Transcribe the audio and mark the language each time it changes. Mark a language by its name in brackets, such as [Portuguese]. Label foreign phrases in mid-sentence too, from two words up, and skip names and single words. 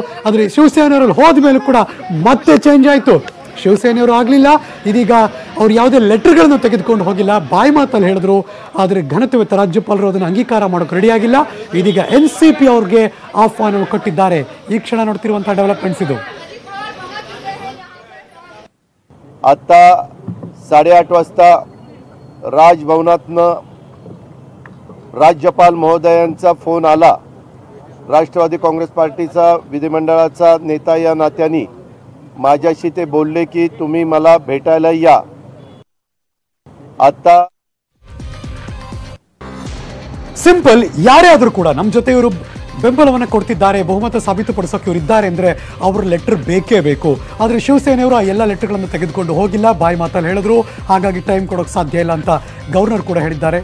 [Kannada] ಆದರೆ ಶಿವಸೇನೆಯವರಲ್ಲಿ ಹೋದ್ಮೇಲೆ ಕೂಡ ಮತ್ತೆ ಚೇಂಜ್ ಆಯಿತು. ಶಿವಸೇನೆಯವರು ಆಗಲಿಲ್ಲ. ಇದೀಗ ಅವ್ರು ಯಾವುದೇ ಲೆಟರ್ಗಳನ್ನು ತೆಗೆದುಕೊಂಡು ಹೋಗಿಲ್ಲ, ಬಾಯಿ ಮಾತಲ್ಲಿ ಹೇಳಿದ್ರು. ಆದರೆ ಘನತೆಯುತ ರಾಜ್ಯಪಾಲರು ಅದನ್ನು ಅಂಗೀಕಾರ ಮಾಡೋಕೆ ರೆಡಿಯಾಗಿಲ್ಲ. ಇದೀಗ NCP ಅವ್ರಿಗೆ ಆಹ್ವಾನವನ್ನು ಕೊಟ್ಟಿದ್ದಾರೆ. ಈ ಕ್ಷಣ ನೋಡ್ತಿರುವಂತಹ ಡೆವಲಪ್ಮೆಂಟ್ಸ್ ಇದು. [Marathi] आता 8:30 वाजता राजभवनातनं राज्यपाल महोदयांचा फोन आला. राष्ट्रवादी काँग्रेस पार्टीचा विधिमंडळाचा नेता या नात्याने माझ्याशी ते बोलले की तुम्ही मला भेटायला या. आता [Kannada] ಸಿಂಪಲ್, ಯಾರೇ ಆದರೂ ಕೂಡ ನಮ್ಮ ಜೊತೆ ಇವರು ಬೆಂಬಲವನ್ನು ಕೊಡ್ತಿದ್ದಾರೆ, ಬಹುಮತ ಸಾಬೀತುಪಡಿಸೋಕೆ ಇವರು ಇದ್ದಾರೆ ಅಂದರೆ ಅವ್ರ ಲೆಟರ್ ಬೇಕೇ ಬೇಕು. ಆದರೆ ಶಿವಸೇನೆಯವರು ಆ ಎಲ್ಲ ಲೆಟರ್ಗಳನ್ನು ತೆಗೆದುಕೊಂಡು ಹೋಗಿಲ್ಲ, ಬಾಯಿ ಮಾತಲ್ಲಿ ಹೇಳಿದ್ರು. ಹಾಗಾಗಿ ಟೈಮ್ ಕೊಡೋಕೆ ಸಾಧ್ಯ ಇಲ್ಲ ಅಂತ ಗವರ್ನರ್ ಕೂಡ ಹೇಳಿದ್ದಾರೆ.